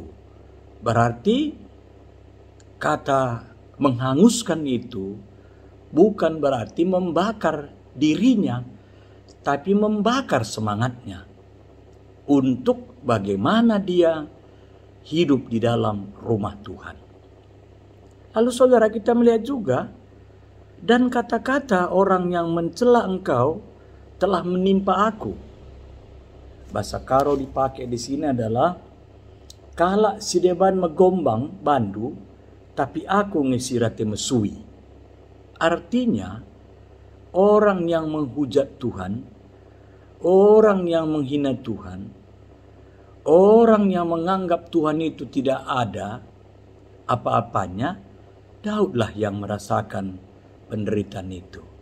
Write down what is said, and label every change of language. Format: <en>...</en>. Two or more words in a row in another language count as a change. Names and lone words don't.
<id>Berarti kata menghanguskan itu bukan berarti membakar dirinya, tapi membakar semangatnya untuk bagaimana dia hidup di dalam rumah Tuhan. Lalu saudara, kita melihat juga, dan kata-kata orang yang mencela engkau telah menimpa aku. Bahasa Karo dipakai di sini adalah</id> <btx>kalak si deban megombang bandu, tapi aku ngesirate mesui.</btx> <id>Artinya, orang yang menghujat Tuhan, orang yang menghina Tuhan, orang yang menganggap Tuhan itu tidak ada apa-apanya, Daudlah yang merasakan penderitaan itu.</id>